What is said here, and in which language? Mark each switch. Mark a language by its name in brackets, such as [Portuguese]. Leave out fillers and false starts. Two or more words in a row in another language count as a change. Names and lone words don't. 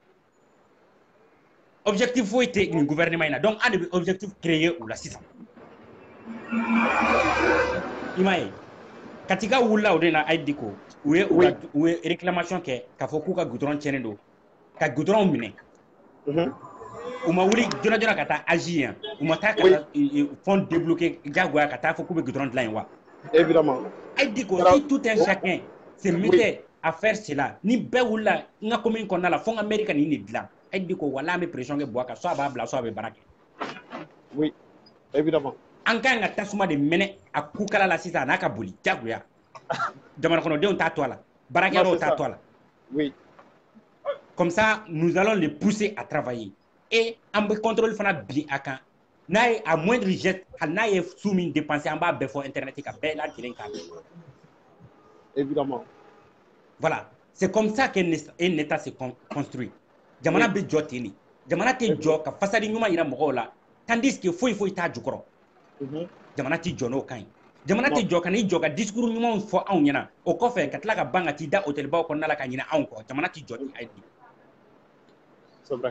[Bambara] objectif foyi tɛ nin gouvernement in na donc an de bɛ objectif créer u la sisan i m'a ye katika wulila o de na ay diko u ye réclamation kɛ k'a fɔ k'u ka goudron tiɲɛnen don ka goudron minɛ u ma wuli joona joona ka taa AJ yan u ma taa ka taa [French] fond débloqué [Bambara] jagoya ka taa fɔ k'u bɛ goudron dilan yen wa [French] évidemment [Bambara] ay diko [French] si tout un chacun se mettait à faire cela [Bambara] ni bɛɛ wulila n ka commune kɔnɔna la fo n ka mairie ka nin de dilan ay diko wala an bɛ pression kɛ Buwa kan soit a b'a bila soit a bɛ baara kɛ [French] oui évidemment [Bambara] an kan ka tasuma de minɛ a kukala la sisan a n'a ka boli jagoya jamana kɔnɔdenw t'a to a la baarakɛyɔrɔw t'a to a la [French] oui comme ça nous allons les pousser à travailler [Bambara] et an bɛ contrôle fana bi a kan n'a ye [French] à moindre geste [Bambara] hali n'a ye su min dépenser an b'a bɛɛ fɔ internet ka bɛɛ lajɛlen k'a mɛn [French] évidemment voilà c'est comme ça qu'un état se construit [Bambara] jamana bɛ jɔ ten de jamana tɛ jɔ ka fasadi ɲuman yira mɔgɔw la [French] tandis que [Bambara] foyi t'a jukɔrɔ jamana tɛ jɔ n'o kan ye jamana tɛ jɔ ka n'i jɔ ka discours ɲumanw fɔ anw ɲɛna o kɔfɛ ka tila ka ban ka t'i da hôtelbaw kɔnɔna la ka ɲinɛ anw kɔ jamana tɛ jɔ ni a ye bi [French] c'est vrai